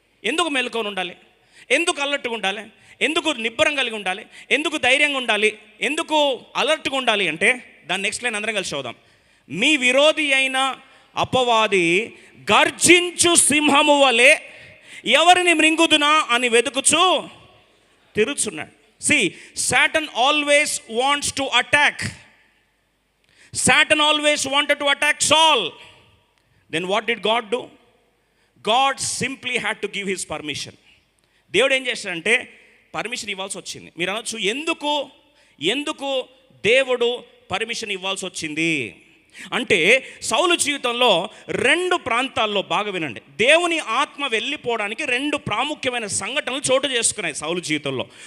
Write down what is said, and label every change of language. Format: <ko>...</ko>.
<te>ఎందుకు మెలకువగా ఉండాలి? ఎందుకు అలర్ట్గా ఉండాలి? ఎందుకు నిబ్బరం కలిగి ఉండాలి? ఎందుకు ధైర్యంగా ఉండాలి? ఎందుకు అలర్ట్గా ఉండాలి అంటే దాని నెక్స్ట్ లైన్ అందరం కలిసి చదువుదాం. మీ విరోధి అయిన అపవాది గర్జించు సింహము వలె ఎవరిని మృంగుదునా అని వెతుకుచు తిరుగుచున్నాడు.</te> <en>See, Satan always wants to attack. Satan always wanted to attack Saul. Then what did God do? God simply had to give his permission.</en> <te>దేవుడు ఏం చేశాడంటే పర్మిషన్ ఇవ్వాల్సి వచ్చింది. మీరు అనొచ్చు, ఎందుకు దేవుడు పర్మిషన్ ఇవ్వాల్సి వచ్చింది? అంటే సౌలు జీవితంలో రెండు ప్రాంతాల్లో బాగా వినండి, దేవుని ఆత్మ వెళ్ళిపోవడానికి రెండు ప్రాముఖ్యమైన సంఘటనలు చోటు చేసుకున్నాయి సౌలు జీవితంలో.</te>